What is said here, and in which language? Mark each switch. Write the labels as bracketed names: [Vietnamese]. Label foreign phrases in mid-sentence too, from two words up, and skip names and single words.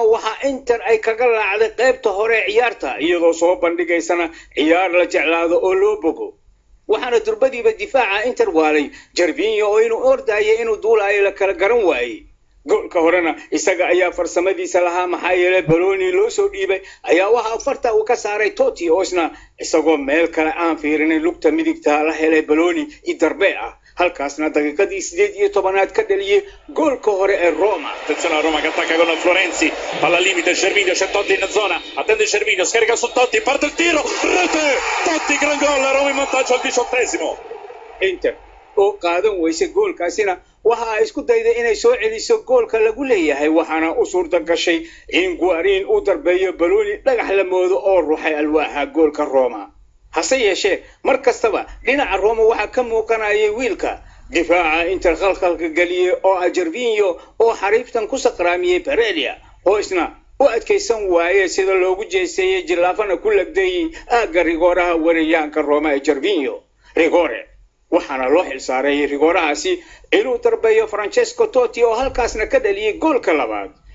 [Somali] waxa Inter ay kaga laacday qaybta hore ciyaarta iyadoo soo bandhigaysana ciyaar la jeclaado oo loo bogo waxaana durbadiiba difaaca Inter waalay Gervinho oo inuu ordayay inuu duulayo la kala garan waayay goolka horena isaga ayaa farsamadiisa lahaa maxaa yeelay Bologna loo soo dhiibay ayaa waxa farta uu ka saaray Totti oo isna isagoo meel kale aan fiirinin lugta midigta la helay Bologna darbe ah halkaasna daqiiqadii 18aad ka dhaliyay goolka hore ee Roma. [Italian] Attenzione a Roma che attacca con Florenzi, palla limite Gervinho, c'è Totti in zona, attende Gervinho, scarica su Totti, parte il tiro, rete, Totti gran gol, Roma in vantaggio al 18esimo. [Somali] Inter oo qaadan weysay goolkaasina waxa ay isku dayday inay soo celiso goolka lagu leeyahay waxaana u suurta gashay in Guarin uu darbeeyo Bologna dhagax la moodo oo ruuxay alwaaxa goolka Roma hase yeeshee mar kastaba dhinaca Roma waxa ka muuqanayay wiilka difaaca Inter khalkhalka galiyay oo Gervinho oo xariiftan ku saqraamiyay Pereira oo isna u adkaysan waayay sida loogu jeesayay jilaafana ku lagday aaga rigooraha wariyaanka Roma ee Gervinho rigore waxaana loo xil saaray rigoorahaasi inuu darbeeyo Francesco Totti oo halkaasna ka dhaliyay goolka labaad